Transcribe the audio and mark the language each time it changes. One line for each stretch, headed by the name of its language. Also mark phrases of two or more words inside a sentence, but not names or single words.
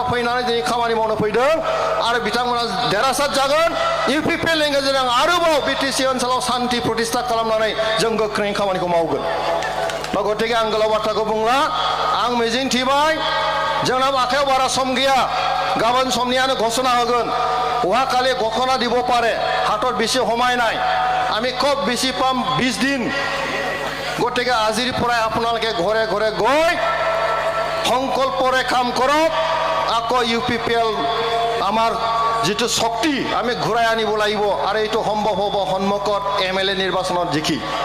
Bodo: फैनानै दिनै खामानि मावनो फैदों आरो बिथांमोना देरहासार जागोन इउपिपिएलनि गेजेरजों आरोबाव बिटिसि ओनसोलाव शान्ति प्रतिष्ठा खालामनानै जों गोख्रोङै खामानिखौ मावगोन गतिके आं गोलाव बाथ्राखौ बुंला आं मिजिंथिबाय जोंनाव आखायाव बारा सम गैया गाबोन समनियानो घोषणा होगोन
Assamese: অহাকালি ঘোষণা দিব পাৰে হাতত বেছি সময় নাই আমি খুব বেছি পাম 20 দিন গতিকে আজিৰ পৰাই আপোনালোকে ঘৰে ঘৰে গৈ সংকল্পৰে কাম কৰক আকৌ ইউপিপিএল আমাৰ যেটো শক্তি আমি ঘূৰাই আনিব লাগিব আৰু এইটো সম্ভৱ হ'ব সন্মুখত এমএলএ নিৰ্বাচনত জিকি